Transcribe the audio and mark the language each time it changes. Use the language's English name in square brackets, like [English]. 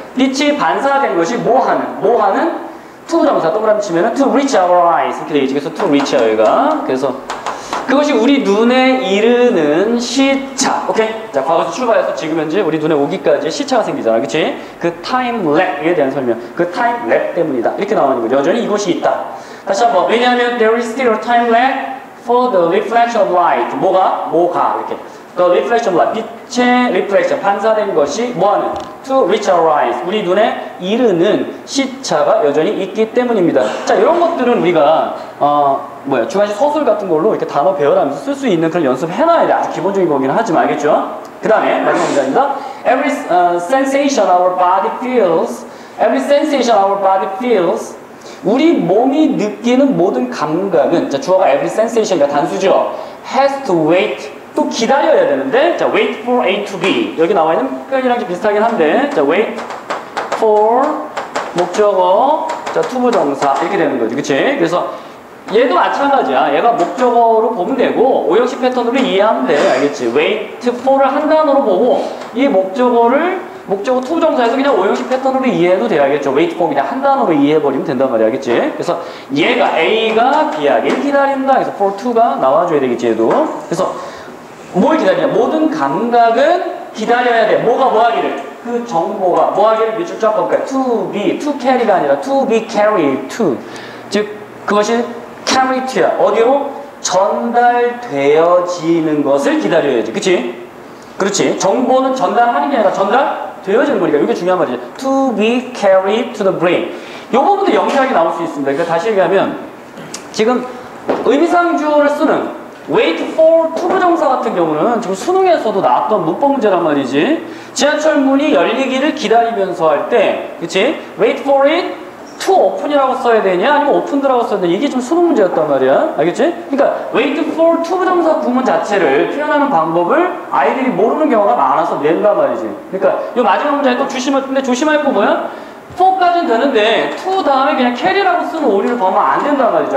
[Korean] 빛이 반사된 것이 뭐 하는? 투부정사 동그라미 치면은 [English] to reach our eyes [Korean] 이렇게 되겠지. 그래서 to reach 여기가. 그래서 그것이 우리 눈에 이르는 시차. 오케이? 자, 과거에서 출발해서 지금 현재 우리 눈에 오기까지 시차가 생기잖아. 그치? 그 time lag에 대한 설명. 그 time lag 때문이다. 이렇게 나오는 거죠. 여전히 이것이 있다. 다시 한번. 왜냐하면 [English] there is still a time lag for the reflection of light. [Korean] 뭐가? 이렇게. [English] The reflection of light. [Korean] 빛의 reflection. 반사된 것이 뭐하는? [English] To reach our eyes. [Korean] 우리 눈에 이르는 시차가 여전히 있기 때문입니다. 자, 이런 것들은 우리가, 주관식 서술 같은 걸로 이렇게 단어 배열하면서 쓸 수 있는 그런 연습 해놔야 돼. 아주 기본적인 거기는 하지만 알겠죠? 그 다음에, 마지막 문장입니다. [English] Every sensation our body feels. Every sensation our body feels. [Korean] 우리 몸이 느끼는 모든 감각은, 자, 주어가 [English] every sensation [Korean] 이니까 단수죠. [English] has to wait. [Korean] 또 기다려야 되는데, 자, [English] wait for A to B. [Korean] 여기 나와 있는 표현이랑 좀 비슷하긴 한데, 자, wait for 목적어, 자, 투부정사 이렇게 되는 거지, 그치? 그래서 얘도 마찬가지야. 얘가 목적어로 보면 되고 오형식 패턴으로 이해하면 돼, 알겠지? wait for를 한 단어로 보고 이 목적어 투부정사에서 그냥 오형식 패턴으로 이해해도 돼, 알겠죠? wait for 그냥 한 단어로 이해해버리면 된단 말이야, 알겠지? 그래서 얘가 A가 B하길 기다린다. 그래서 for to가 나와줘야 되겠지, 얘도. 그래서 뭘 기다리냐? 모든 감각은 기다려야 돼. 뭐가 뭐하기를? 그 정보가 뭐하기를 밑줄 쫙 볼까요? [English] to be, to carry가 아니라 to be carried to. [Korean] 즉, 그것이 carry to야. 어디로? 전달되어지는 것을 기다려야지. 그치? 그렇지. 정보는 전달하는 게 아니라 전달되어지는 거니까. 이게 중요한 말이지. [English] to be carried to the brain. [Korean] 요 부분도 영리하게 나올 수 있습니다. 그러니까 다시 얘기하면 지금 의미상주어를 쓰는 wait for 투부정사 같은 경우는 지금 수능에서도 나왔던 문법 문제란 말이지. 지하철 문이 열리기를 기다리면서 할 때, 그치? [English] wait for it to open [Korean] 이라고 써야 되냐? 아니면 opened라고 써야 되냐? 이게 좀 수능 문제였단 말이야. 알겠지? 그러니까 wait for 투부정사 구문 자체를 표현하는 방법을 아이들이 모르는 경우가 많아서 낸단 말이지. 그러니까 이 마지막 문제에 또 조심할 거 뭐야? for까지는 되는데 to 다음에 그냥 carry라고 쓰는 오류를 범하면 안 된단 말이죠.